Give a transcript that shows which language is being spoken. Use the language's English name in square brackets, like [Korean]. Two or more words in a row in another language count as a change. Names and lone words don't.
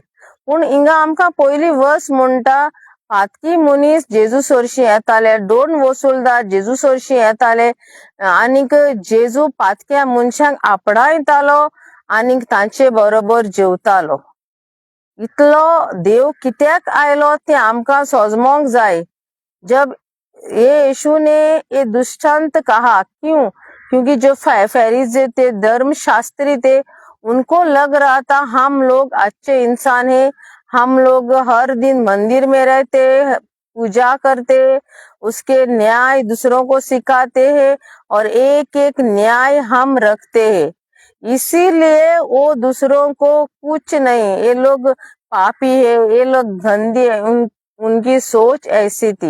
[Konkani] पूण हिंगा आमकां पयली वर्स म्हणटा, पातकी मनीस जेजू सरशी येताले, 2 वसूलदार जेजू सरशी येताले, आनीक जेजू पातक्या मनशांक आपणायतालो आनीक तांचे बरोबर जेवतालो. इतलो देव कित्याक आयलो ते आमकां समजोंक जाय. [Hindi] जब ये यीशु ने ये दृष्टांत कहा, क्योंकि जो फरीसी थे, धर्मशास्त्री थे, उनको लग रहा था हम लोग अच्छे इंसान हैं, हम लोग हर दिन मंदिर में रहते, पूजा करते, उसके न्याय दूसरों को सिखाते हैं और एक एक न्याय हम रखते हैं, इसीलिए वो दूसरों को कुछ नहीं, ये लोग पापी है, ये लोग गंदे है, उनकी सोच ऐसी थी.